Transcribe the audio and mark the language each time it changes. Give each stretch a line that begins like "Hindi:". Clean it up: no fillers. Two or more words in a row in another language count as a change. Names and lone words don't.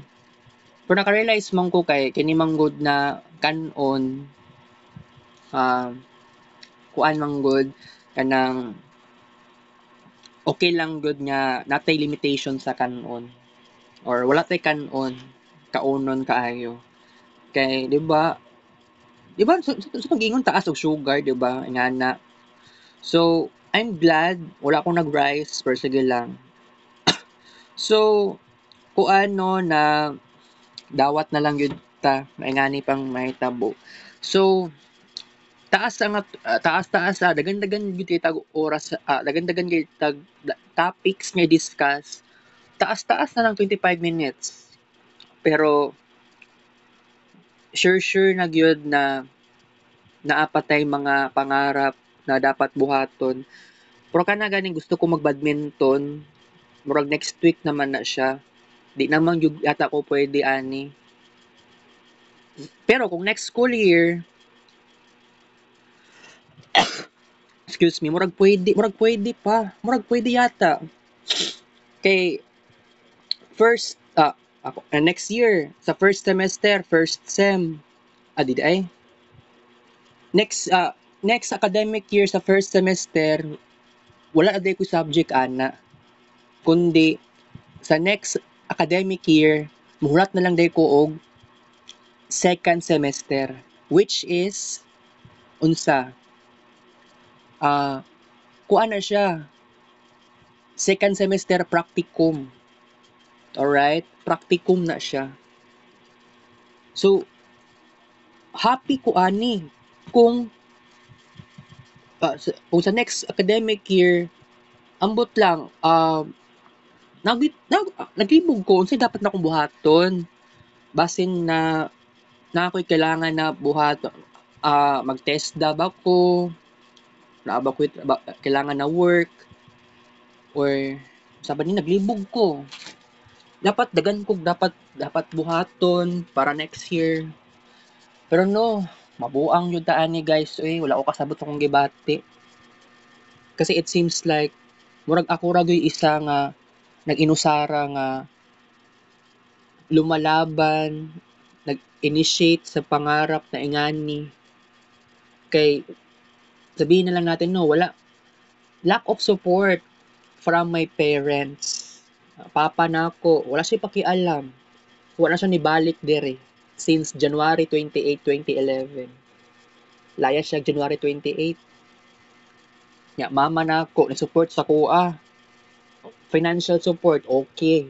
Cebuano: Pero naka-realize man ko kay kini manggod na kanon kuan manggod kanang okay lang gud nga natay limitation sa kanon or wala tay kanon kaunon kaayo kay di ba sa pag-ingon taas og sugar di ba ingana.
English: So I'm glad
Cebuano: wala akong nag-rice pero sige lang. So kuan no na dawat na lang yun ta maingani pang mahitabo. So taas dagan-dagan gyud kay tag oras dagan-dagan kay tag topics nga discuss. Taas na lang 25 minutes. Pero sure na gyud na naapatay mga pangarap na dapat buhaton. Pero kana ganing gusto ko mag-badminton. Murag
English: next week
Cebuano: naman na siya. Di naman yung yata ko pwede ani. Pero kung
English: next school year, excuse me,
Cebuano: murag pwede pa. Murag pwede yata. Kay
English: first, next year,
Cebuano: sa
English: first semester, first sem,
Cebuano: di ay,
English: next academic year
Cebuano: sa
English: first semester,
Cebuano: wala na ko subject ana. Kundi, sa
English: next academic year,
Cebuano: muhulat na lang day ko og
English: second semester, which is,
Cebuano: unsa, kuan na siya,
English: second semester practicum.
Cebuano: Alright? Practicum na siya. So, happy ko ani kung kung sa
English: next academic year,
Cebuano: ambot lang, naglibog ko, unsay dapat na akong buhaton. Basin na ako'y kailangan na buhat, mag-test ba ko, na ba ko kailangan na work, or sabi ni naglibog ko. Dapat dagan ko dapat buhaton para next year. Pero no, mabuang yun taan ni guys. Wala ko kasabot akong gibati.
English: Kasi it seems like,
Cebuano: murag ako ra gyud isa nga nag-inusara nga lumalaban, nag-initiate sa pangarap na ingani. Kay
Filipino: sabihin na lang natin
Cebuano: no,
English: lack of support from my parents.
Cebuano: Papa na ako, wala siya pakialam. Wala siya nibalik dire
English: since January 28,
Cebuano: 2011. Laya siya January 28. Ya, mama na ako, nag-support sa kuha.
English: Financial support, okay.